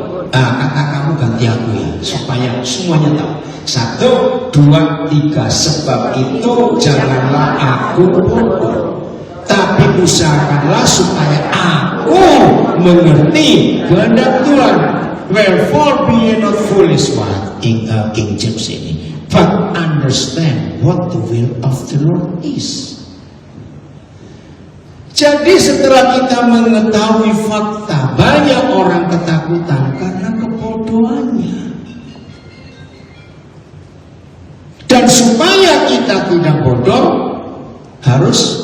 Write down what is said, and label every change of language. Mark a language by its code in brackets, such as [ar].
[id] Kata kamu ganti aku ya, supaya semuanya tahu. 1, 2, 3. Sebab itu janganlah aku bodoh, tapi usahakanlah supaya aku mengerti kehendak Tuhan. [en] Wherefore be ye not foolish, what King James [id] ini, [en] but understand what the will of the Lord is. [id] Jadi setelah kita mengetahui fakta, banyak orang ketakutan karena kebodohannya. Dan supaya kita tidak bodoh, harus